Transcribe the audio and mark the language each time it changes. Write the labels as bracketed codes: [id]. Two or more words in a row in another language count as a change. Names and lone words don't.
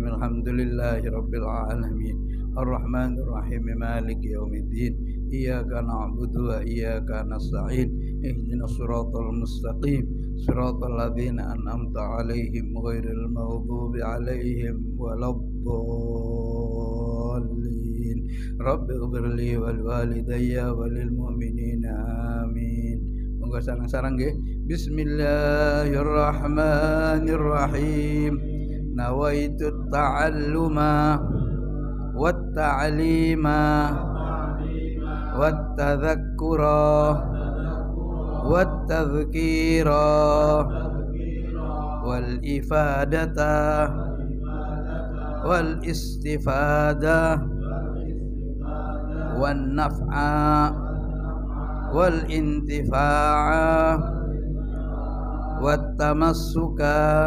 [ar] الحمد لله رب العالمين الرحمن الرحيم مالك يوم الدين إياك نعبد وإياك نستعين اهدنا الصراط المستقيم صراط الذين أنعمت عليهم غير المغضوب عليهم ولا الضالين رب اغفر لي ولوالدي وللمؤمنين آمين. [jv] Monggo sareng-sareng nggih. [ar] Bismillahirrahmanirrahim. نويت التعلم والتعليم والتذكر والتذكير والإفادة والاستفادة والنفع والانتفاع والتمسك